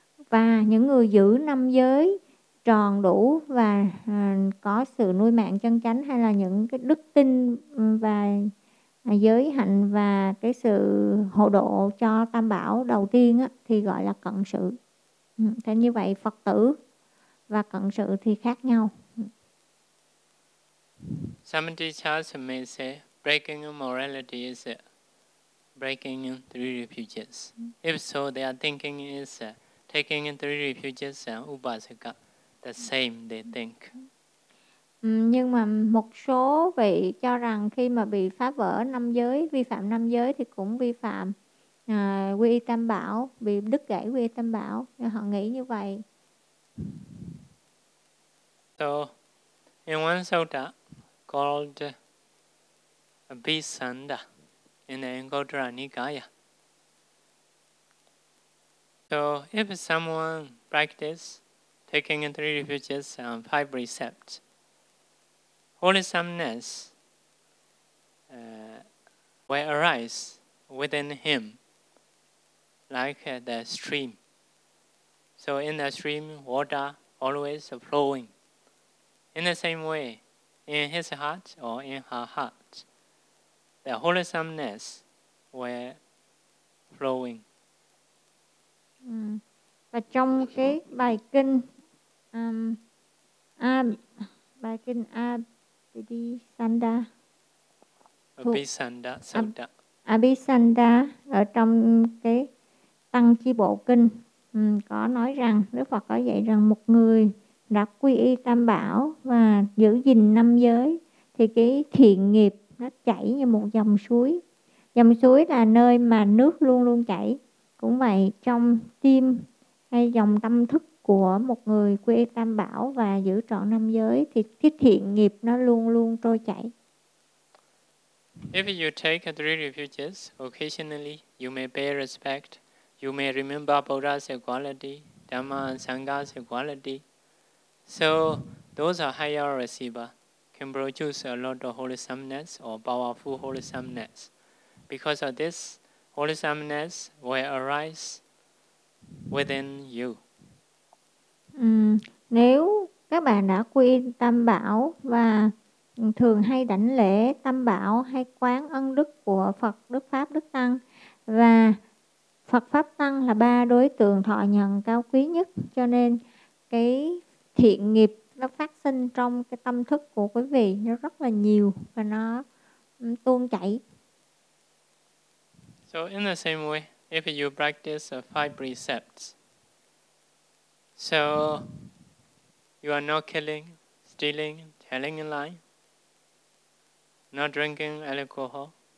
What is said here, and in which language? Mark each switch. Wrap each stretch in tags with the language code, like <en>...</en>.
<vi>Và những người giữ năm giới tròn đủ và có sự nuôi mạng chân chánh hay là những cái đức tin và giới hạnh và cái sự hộ độ cho tam bảo đầu tiên á, thì gọi là cận sự. Thế như vậy Phật tử và cận sự thì khác nhau.</vi> <en>Some teachers may say breaking morality is breaking three refuges. If so, their thinking is taking three refuges and upasaka. The same they think.</en> <vi>Nhưng mà một số vị cho rằng khi mà bị phá vỡ năm giới, vi phạm năm giới thì cũng vi phạm quy y tam bảo, bị đứt gãy quy y tam bảo. Nhưng họ nghĩ như vậy.</vi> <en>So, in one sutta called Abhisandha in the Anguttara Nikaya. So, if someone practices taking three refuges and five precepts, wholesomeness will arise within him like the stream. So in the stream, water always flowing. In the same way, in his heart or in her heart, the wholesomeness will flowing.</en> <vi>Và trong cái bài kinh bài kinh Abhisandha. Abhisandha Sutta. Abhisandha ở trong cái Tăng Chi Bộ Kinh có nói rằng Đức Phật có dạy rằng một người đã quy y tam bảo và giữ gìn năm giới thì cái thiện nghiệp nó chảy như một dòng suối. Dòng suối là nơi mà nước luôn luôn chảy. Cũng vậy trong tim hay dòng tâm thức của một người quy y tam bảo và giữ trọn năm giới thì cái thiện nghiệp nó luôn luôn trôi chảy.</vi> <en>If you take three refuges occasionally, you may pay respect. You may remember Buddha's equality, Dhamma and Sangha's equality. So those are higher receiver can produce a lot of wholesomeness or powerful wholesomeness. Because of this, wholesomeness will arise within you.</en> <vi>Nếu các bạn đã quy tam bảo và thường hay đảnh lễ tam bảo hay quán ân đức của Phật, Đức Pháp, Đức Tăng và Phật Pháp Tăng là ba đối tượng thọ nhận cao quý nhất. Cho nên cái thiện nghiệp nó phát sinh trong cái tâm thức của quý vị nó rất là nhiều và nó tuôn chảy.</vi> <en>So in the same way, if you practice five precepts, so you are not killing, stealing, telling a lie, not drinking alcohol.</en>